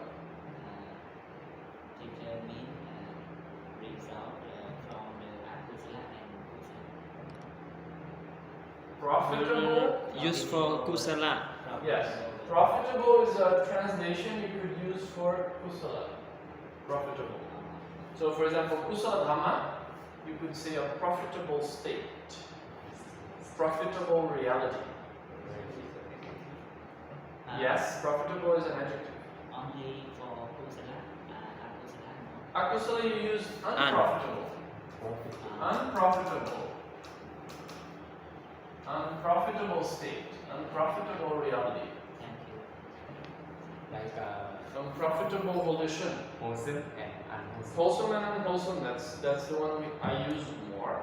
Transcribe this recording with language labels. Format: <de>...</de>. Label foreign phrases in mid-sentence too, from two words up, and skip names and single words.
<en>Teacher mean result from the akusala and kusala. Profitable? Used for kusala. Yes. Profitable is a translation you could use for kusala. Profitable. So for example,</en> <pi>kusala dhamma,</pi> <en>you could say a profitable state. Profitable reality. Yes, profitable is an adjective. Only for kusala, akusala, no. Akusala you use unprofitable. Unprofitable state. Unprofitable reality. Thank you. Like Unprofitable volition. wholesome and unwholesome. Wholesome and unwholesome, that's the one I use more.</en>